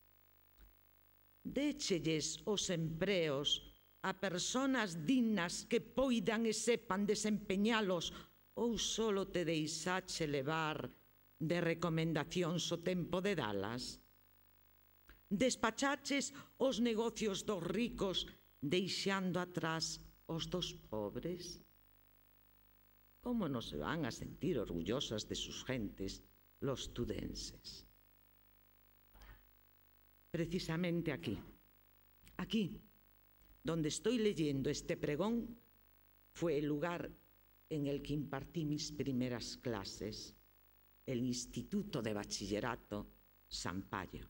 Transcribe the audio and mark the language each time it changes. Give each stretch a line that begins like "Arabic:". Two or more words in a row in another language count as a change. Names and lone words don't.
Galician: Déchelles os empreos a persoas dignas que poidan e sepan desempeñalos ou solo te deixache levar de recomendacións o tempo de dalas? Despachaches os negocios dos ricos deixando atrás os dos pobres? Como non se van a sentir orgullosas
Spanish: de sus gentes los tudenses? Precisamente aquí, donde estoy leyendo este pregón, fue el lugar en el que impartí mis primeras clases, el Instituto de Bachillerato Sampaio.